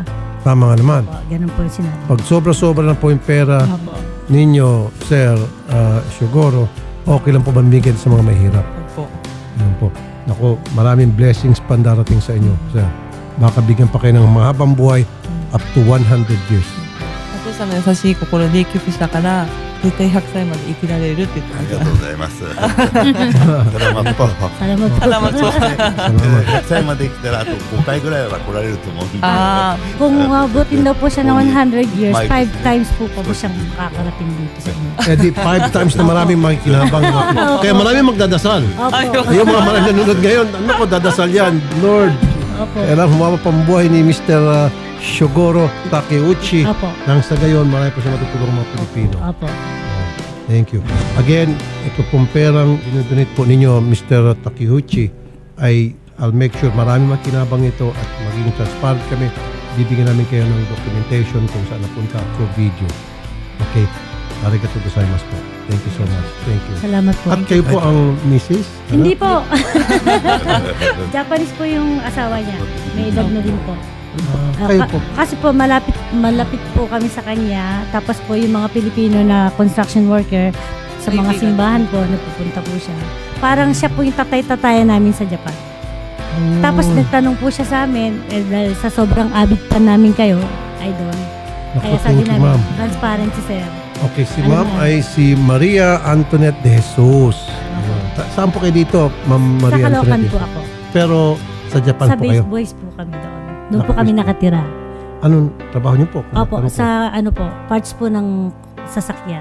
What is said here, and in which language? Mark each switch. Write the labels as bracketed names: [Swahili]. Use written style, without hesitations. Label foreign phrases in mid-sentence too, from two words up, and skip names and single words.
[Filipino] Tama nga naman. ganun po yung sinabi. Pag sobra-sobra na po yung pera Opo. ninyo, Sir Shugoro, okay lang po mamigay sa mga mahirap. Opo. Yan po. Naku, maraming blessings pa darating sa inyo, Sir. Baka bigyan pa kayo ng mahabang buhay [English] up to 100 years. [Japanese] お父さんの優しい心で寄付したから、絶対100歳まで生きられるって言ってました。ありがとうございます。それはまっとう。 [Filipino] Salamat po. Salamat po. salamat. [Japanese] 100 歳まで生きたらあと5回ぐらいは来られると思うんで。 [Filipino] Ah, Kung abutin daw po siya ng 100 years, Five 5 times po pa po siyang makakarating dito sa inyo. Eh di 5 times na maraming makikinabang. Kaya maraming magdadasal. Opo. Yung mga maraming nanonood ngayon, ano ko, dadasal yan. Lord, Opo. kailangan humaba pambuhay ni Mr. Shugoro Takeuchi. Opo. Nang sa gayon, marami po siya matutulong mga Pilipino. Opo. [English] Thank you. [Filipino] Again, ito pong perang dinodonate po ninyo, Mr. Takeuchi, ay [English] I'll make sure [Filipino] marami makinabang ito at maging transparent kami. Bibigyan namin kayo ng documentation kung saan napunta [English] through video. [Filipino] Okay. [Japanese] ありがとうございます [Filipino] po. [English] Thank you so much. Thank you. [Filipino] Salamat po. At kayo po ang Mrs.? Hindi po. Japanese po yung asawa niya. May edad na din po. Kayo po. Kasi po malapit po kami sa kanya. Tapos po yung mga Pilipino na [English] construction worker [Filipino] sa mga Kaibigan. simbahan po, nagpupunta po siya. Parang siya po yung tatay-tatayan namin sa Japan. Tapos nagtanong po siya sa amin, dahil sa sobrang avid pa namin kayo, idol. Naku, Kaya sabi [English] thank you, [Filipino] namin, ma'am. transparent si sir. Okay, si Ano ma'am na? ay si Maria Antoinette de Jesus. Saan po kayo dito, ma'am Sa Maria Caloocan Antoinette? po ako. Pero sa Japan Sa po base kayo. boys po kami doon. Doon po Naka-base kami po. nakatira. Anong trabaho niyo po? Kung Opo, ano po? sa ano po, parts po ng sasakyan.